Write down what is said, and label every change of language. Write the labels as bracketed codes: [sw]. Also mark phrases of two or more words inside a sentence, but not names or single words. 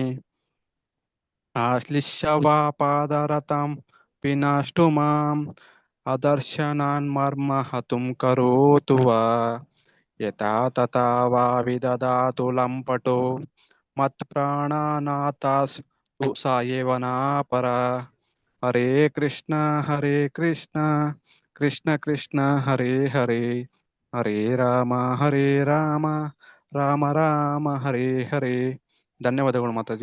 [sa] आश्लिष्य वा पादरतां विनष्टु माम् अदर्शनान्मर्म हतुं करोतु वा यथा तथा वा विददातु लम्पटो मत्प्राणानाथस्तु स एव नापरा हरे कृष्ण कृष्ण कृष्ण हरे हरे हरे राम राम राम हरे हरे [kn] ಧನ್ಯವಾದಗಳು ಮಾತಾಜಿ.